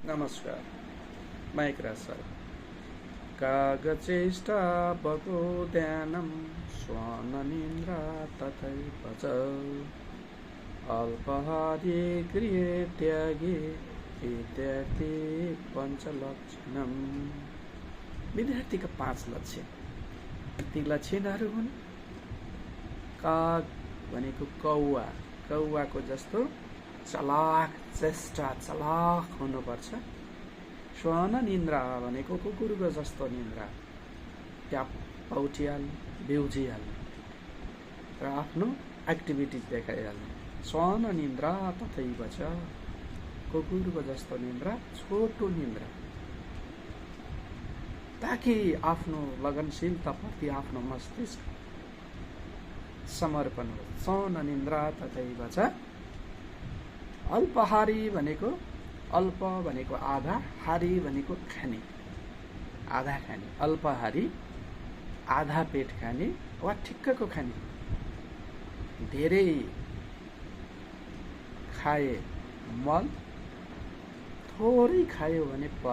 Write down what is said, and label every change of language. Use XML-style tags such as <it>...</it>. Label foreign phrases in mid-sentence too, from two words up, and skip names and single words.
<ne>नमस्कार, माइक्रा सर।</ne> <sa>कागचेष्टावको ध्यानं श्वाननिन्द्रा तथैव च अल्पाहारी गृहे त्यागे विद्यार्थी पञ्चलक्षणम्।</sa> <ne>विद्यार्थीका 5 लक्षण। ती लक्षणहरू हुन् काग भनेको कौवा, कौवाको जस्तो चलाक, चेष्टा चलाक हुनुपर्छ। श्वान निन्द्रा भनेको कुकुरको जस्तो निन्द्रा, ट्याप्प उठिहाल्ने, बिउजिहाल्ने र आफ्नो एक्टिभिटिज देखाइहाल्ने।</ne> <sa>श्वान निन्द्रा तथैव च,</sa> <ne>कुकुरको जस्तो निन्द्रा, छोटो निन्द्रा, ताकि आफ्नो लगनशीलताप्रति आफ्नो मस्तिष्क समर्पण हो।</ne> <sa>श्वान निन्द्रा तथैव च।</sa> <ne>अल्पाहारी भनेको, अल्प भनेको आधा, हारी भनेको खाने, आधा खाने। अल्पाहारी आधा पेट खाने वा ठिक्कको खाने। धेरै खाए मल, थोरै खायो भने बल।</ne>